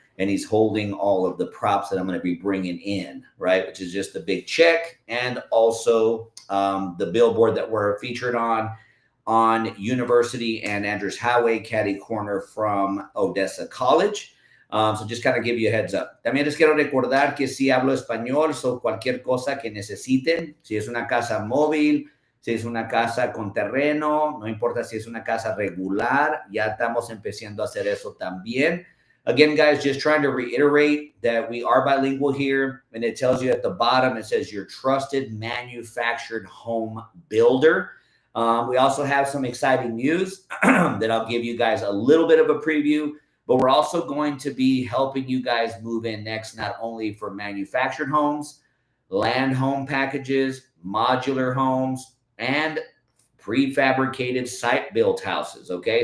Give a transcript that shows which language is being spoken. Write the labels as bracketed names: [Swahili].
[English] And he's holding all of the props that I'm going to be bringing in, right? Which is just the big check and also the billboard that we're featured on University and Andrews Highway, catty corner from Odessa College. So just kind of give you a heads up. [Spanish] También les quiero recordar que si hablo español, so cualquier cosa que necesiten, si es una casa móvil, si es una casa con terreno, no importa si es una casa regular, ya estamos empezando a hacer eso también. [English] Again, guys, just trying to reiterate that we are bilingual here, and it tells you at the bottom, it says your trusted manufactured home builder. We also have some exciting news that I'll give you guys a little bit of a preview. But we're also going to be helping you guys move in next, not only for manufactured homes, land home packages, modular homes, and prefabricated site-built houses, okay?